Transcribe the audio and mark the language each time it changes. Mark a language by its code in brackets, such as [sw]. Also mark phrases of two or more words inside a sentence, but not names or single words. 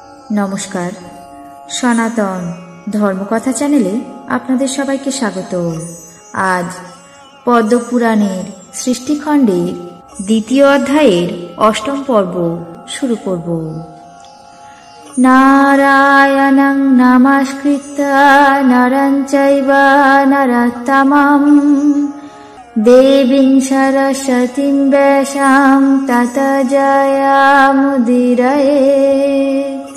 [bn] নমস্কার, সনাতন ধর্মকথা চ্যানেলে আপনাদের সবাইকে স্বাগত। আজ পদ্মপুরাণের সৃষ্টিখণ্ডের দ্বিতীয় অধ্যায়ের অষ্টম পর্ব শুরু করব। [sa] নারায়ণং নমস্কৃত্য নরং চৈব নরোত্তমং দেবীং সরস্বতীং ব্যাসাং ততো জয়মুদীরয়েৎ।